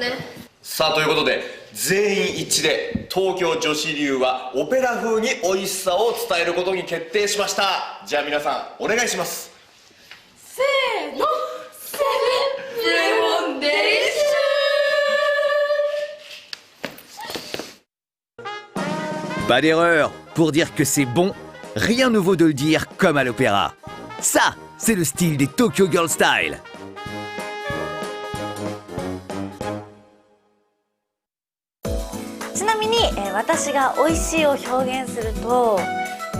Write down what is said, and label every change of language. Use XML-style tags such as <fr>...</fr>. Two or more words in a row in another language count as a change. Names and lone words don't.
<ja>さあということで全員一致で東京女子流はオペラ風に美味しさを伝えることに決定しました。じゃあ皆さんお願いします。</ja> <fr>せーの、 c'est vraiment délicieux. Pas d'erreur, pour dire que c'est bon, rien ne vaut de le dire comme à l'opéra. Ça, c'est le style des Tokyo Girl Style.</fr> <ja>ちなみに、私が美味しいを表現すると</ja>